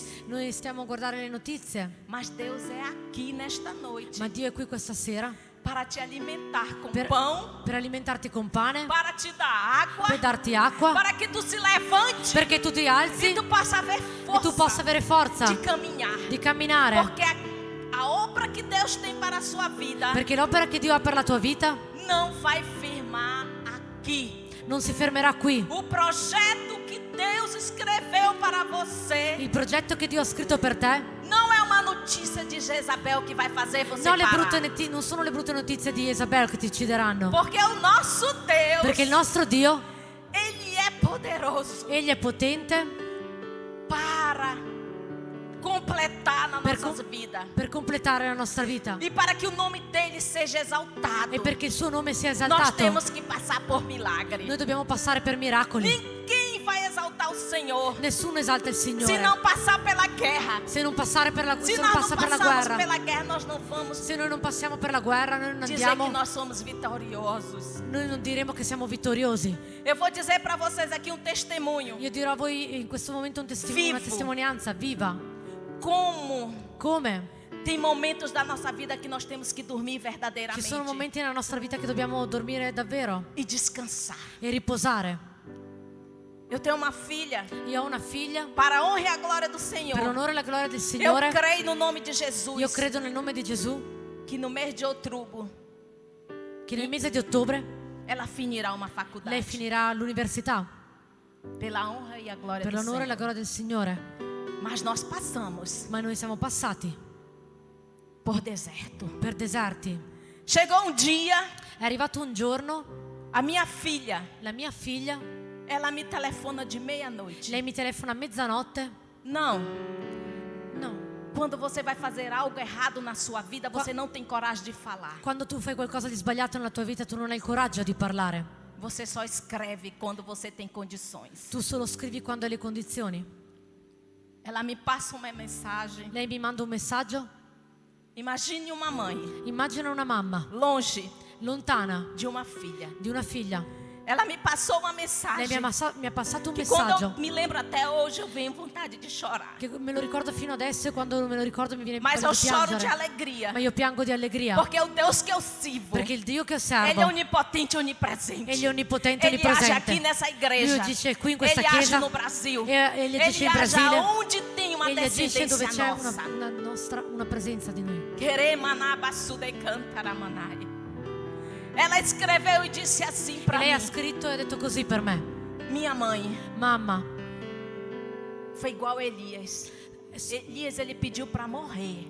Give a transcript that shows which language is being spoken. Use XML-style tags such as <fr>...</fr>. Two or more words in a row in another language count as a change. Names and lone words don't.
<it>Noi stiamo a guardare le notizie,</it> <pt>Mas Deus é aqui nesta noite</pt> <it>ma Dio è qui questa sera</it> <pt>para te alimentar com</pt> <it>per,</it> <pt>pão,</pt> <it>per alimentarti con pane,</it> <pt>para te dar água,</pt> <it>per darti acqua,</it> <pt>para que tu se levante</pt> <it>perché tu ti alzi</it> <pt>e tu possa ver</pt> <it>e tu possa</it> <pt>força</pt> <it>avere forza</it> <pt>de caminhar.</pt> <it>di camminare,</it> <pt>Porque a obra que Deus tem para a sua vida</pt> <it>perché l'opera che Dio ha per la tua vita</it> <pt>não vai firmar aqui.</pt> <it>non si fermerà qui.</it> <pt>O projeto que Deus escreveu para você</pt> <it>Il progetto che Dio ha scritto per te</it> <pt>não é uma notícia de Jezabel que vai fazer você parar.</pt> <it>non sono le brutte notizie di Isabel che ti uccideranno,</it> <pt>Porque o nosso Deus,</pt> <it>perché il nostro Dio,</it> <pt>Ele é poderoso</pt> <it>Egli è potente</it> <pt>para completar na</pt> <it>per,</it> <pt>nossa vida</pt> <it>per completare la nostra vita</it> <pt>e para que o nome dele seja exaltado.</pt> <it>e perché il suo nome sia</it> <pt>Nós</pt> <it>esaltato.</it> <pt>temos que passar por milagre.</pt> <it>Noi dobbiamo passare per miracoli.</it> <pt>Ninguém vai exaltar o Senhor</pt> <it>Nessuno esalta il se Signore</it> <pt>não passar pela guerra.</pt> <it>se non passare per la, Se se non</it> <pt>nós não passa</pt> <it>per la</it> <pt>passarmos</pt> <it>guerra.</it> <pt>pela guerra, nós não vamos</pt> <it>Se noi non passiamo per la guerra, noi non</it> <pt>dizer que</pt> <it>andiamo,</it> <pt>nós somos vitoriosos.</pt> <it>noi non diremo che siamo vittoriosi.</it> <pt>Eu vou dizer para vocês aqui um testemunho.</pt> <it>Io dirò a voi in questo momento una</it> <pt>Vivo.</pt> <it>testimonianza viva.</it> <pt>Como</pt> <it>Come?</it> <pt>tem momentos da nossa vida que nós temos que dormir</pt> <it>Ci</it> <pt>verdadeiramente</pt> <it>sono momenti nella nostra vita che dobbiamo dormire davvero</it> <pt>e descansar.</pt> <it>e riposare.</it> <pt>Eu tenho uma filha,</pt> <it>Io ho una figlia,</it> <pt>para a honra e a glória do</pt> <it>per</it> <pt>Senhor.</pt> <it>l'onore e la gloria del</it> <pt>Eu</pt> <it>Signore,</it> <pt>creio no nome de Jesus</pt> <it>io credo nel nome di Gesù</it> <pt>que no mês de outubro</pt> <it>che nel mese di ottobre</it> <pt>ela finirá uma faculdade.</pt> <it>lei finirà l'università</it> <pt>Pela honra e a glória</pt> <it>per</it> <pt>do</pt> <it>l'onore e la</it> <pt>Senhor.</pt> <it>gloria del Signore.</it> <pt>Mas nós passamos</pt> <it>Ma noi siamo passati</it> <pt>por deserto.</pt> <it>per deserti.</it> <pt>Chegou um dia,</pt> <it>È arrivato un giorno,</it> <pt>a minha filha,</pt> <it>la mia figlia,</it> <pt>ela me telefona de meia-noite.</pt> <it>lei mi telefona a mezzanotte.</it> <pt>Não,</pt> <it>No,</it> <pt>quando você vai fazer algo errado na sua vida, você não tem coragem de falar.</pt> <it>quando tu fai qualcosa di sbagliato nella tua vita tu non hai il coraggio di parlare.</it> <pt>Você só escreve quando você tem condições.</pt> <it>Tu solo scrivi quando hai le condizioni.</it> <pt>Ela me passa uma mensagem.</pt> <it>Lei mi manda un messaggio.</it> <pt>Imagine uma mãe</pt> <it>Immagina una mamma</it> <pt>longe</pt> <it>lontana</it> <pt>de uma filha.</pt> <it>di una figlia.</it> <pt>Ela me passou uma</pt> <it>Lei</it> <pt>mensagem</pt> <it>mi ha passato un</it> <pt>que quando</pt> <it>messaggio</it> <pt>eu me lembro até hoje eu venho vontade de chorar.</pt> <it>che me lo ricordo fino adesso e quando me lo ricordo mi viene</it> <pt>Mas</pt> <it>voglia</it> <pt>eu</pt> <it>di</it> <pt>choro de</pt> <it>piangere.</it> <pt>alegria.</pt> <it>Ma io piango di allegria</it> <pt>Porque o Deus que eu sirvo,</pt> <it>perché il Dio che</it> <pt>Ele</pt> <it>osservo</it> <pt>é onipotente e onipresente.</pt> <it>Egli è onnipotente e</it> <pt>Ele age</pt> <it>onnipresente.</it> <pt>aqui nessa igreja.</pt> <it>Lui agisce qui in questa</it> <pt>Ele age</pt> <it>chiesa.</it> <pt>no Brasil.</pt> <it>Egli agisce in</it> <pt>age</pt> <it>Brasile.</it> <pt>aonde tem uma</pt> <it>Egli agisce dove</it> <pt>descendência</pt> <it>c'è</it> <pt>nossa.</pt> <it>una presenza di noi. Queremanabassuda e cantaramanai.</it> <pt>Ela escreveu e disse assim</pt> <it>E</it> <pt>para</pt> <it>lei ha</it> <pt>mim:</pt> <it>scritto e ha detto così per me:</it> <pt>minha mãe</pt> <it>mamma,</it> <pt>foi igual a Elias. Elias ele pediu para morrer.</pt>